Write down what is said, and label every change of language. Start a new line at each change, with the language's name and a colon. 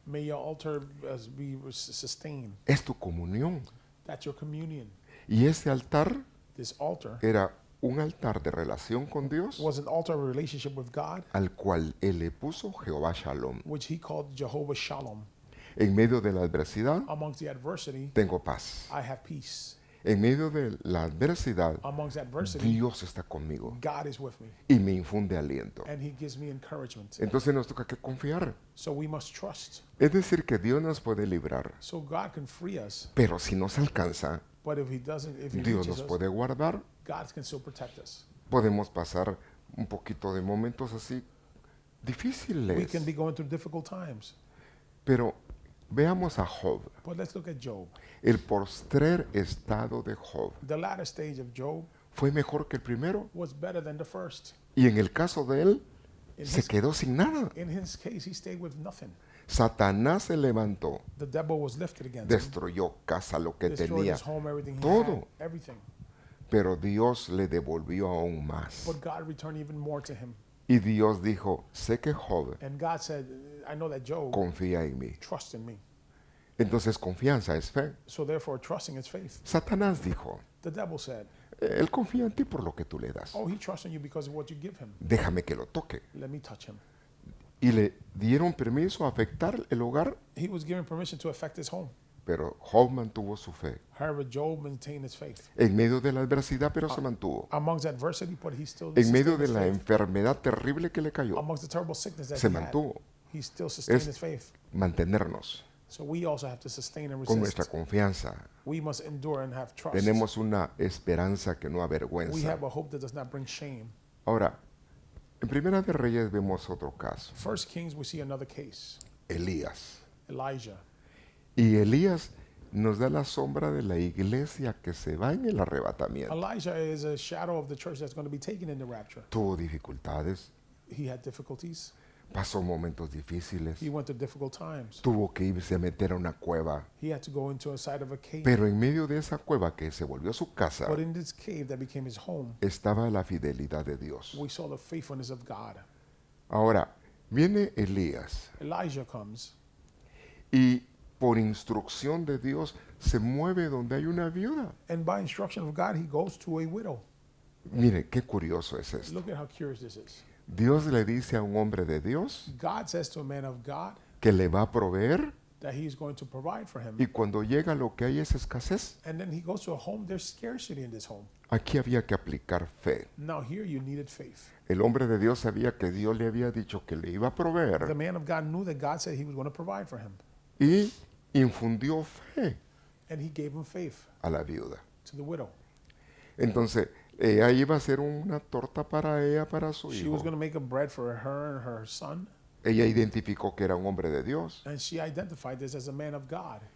English: May your altar be sustained.
Spanish: Es tu comunión.
English: That's your communion.
Spanish: Y ese altar
English: This altar
Spanish: era un altar de relación con Dios,
English: was an altar of relationship with God,
Spanish: al cual él le puso Jehová Shalom.
English: which He called Jehovah Shalom.
Spanish: En medio de la adversidad,
English: Amongst the adversity,
Spanish: tengo paz.
English: I have peace.
Spanish: En medio de la adversidad,
English: Amongst adversity,
Spanish: Dios está conmigo
English: God is with me,
Spanish: y me infunde aliento.
English: and He gives me encouragement.
Spanish: Entonces nos toca que confiar.
English: So we must trust.
Spanish: Es decir, que Dios nos puede librar,
English: So God can free us,
Spanish: pero si nos alcanza,
English: but if He doesn't, if He
Spanish: Dios
English: reaches
Spanish: nos
English: us,
Spanish: puede guardar.
English: God can still protect us.
Spanish: Podemos pasar un poquito de momentos así
English: We
Spanish: difíciles.
English: can be going through difficult times.
Spanish: Pero veamos a Job.
English: But let's look at Job.
Spanish: El postrer estado de Job
English: The latter stage of Job
Spanish: fue mejor que el primero.
English: was better than the first.
Spanish: Y en el caso de él,
English: In
Spanish: se
English: his,
Spanish: quedó sin nada.
English: in his case, he stayed with nothing.
Spanish: Satanás se levantó,
English: The devil was lifted against him,
Spanish: destruyó casa, lo que
English: destroyed
Spanish: tenía,
English: his home, everything he
Spanish: todo.
English: had, everything.
Spanish: pero Dios le devolvió aún más.
English: But God returned even more to him.
Spanish: Y Dios dijo, sé que Job
English: And God said, I know that Job
Spanish: confía en mí.
English: trusts in me.
Spanish: Entonces confianza es fe.
English: So therefore, trusting is faith.
Spanish: Satanás dijo,
English: The devil said,
Spanish: él confía en ti por lo que tú le das.
English: oh, he trusts in you because of what you give him.
Spanish: Déjame que lo toque.
English: Let me touch him.
Spanish: Y le dieron permiso a afectar el hogar,
English: He was given permission to affect his home.
Spanish: pero Job mantuvo su fe.
English: However, Job maintained his faith.
Spanish: En medio de la adversidad, pero se mantuvo.
English: Amongst adversity, but he still
Spanish: En medio
English: sustained
Spanish: de
English: his
Spanish: la
English: faith.
Spanish: enfermedad terrible que le cayó,
English: Amongst the terrible sickness that
Spanish: se
English: he had,
Spanish: mantuvo.
English: he still sustained
Spanish: Es
English: his faith.
Spanish: mantenernos
English: So we also have to sustain and
Spanish: con nuestra
English: resist.
Spanish: confianza.
English: We must endure and have trust.
Spanish: Tenemos una esperanza que no
English: We
Spanish: avergüenza.
English: have a hope that does not bring shame.
Spanish: Ahora, en Primera de Reyes vemos otro caso.
English: First Kings, we see another case.
Spanish: Elías.
English: Elijah.
Spanish: Y Elías nos da la sombra de la iglesia que se va en el arrebatamiento.
English: Elijah is a shadow of the church that's going to be taken in the rapture.
Spanish: Tuvo dificultades,
English: He had difficulties.
Spanish: pasó momentos difíciles,
English: He went through difficult times.
Spanish: tuvo que irse a meter a una cueva.
English: He had to go into a side of a cave.
Spanish: Pero en medio de esa cueva que se volvió su casa,
English: But in this cave that became his home,
Spanish: estaba la fidelidad de Dios.
English: we saw the faithfulness of God.
Spanish: Ahora, viene Elías
English: Elijah comes,
Spanish: y por instrucción de Dios se mueve donde hay una viuda.
English: and by instruction of God, he goes to a widow.
Spanish: Mire, qué curioso es esto.
English: Look at how curious this is.
Spanish: Dios le dice a un hombre de Dios
English: God says to a man of God
Spanish: que le va a proveer,
English: that he is going to provide for him.
Spanish: y cuando llega lo que hay es escasez.
English: And then he goes to a home, there's scarcity in this home.
Spanish: Aquí había que aplicar fe.
English: Now here you needed faith.
Spanish: El hombre de Dios sabía que Dios le había dicho que le iba a
English: The
Spanish: proveer
English: man of God knew that God said he was going to provide for him.
Spanish: y infundió fe
English: And he gave him faith
Spanish: a la viuda.
English: to the widow.
Spanish: Entonces, ella iba a hacer una torta para ella, para su
English: She
Spanish: hijo.
English: was going to make a bread for her and her son.
Spanish: Ella identificó que era un hombre de Dios.
English: And she identified this as a man of God.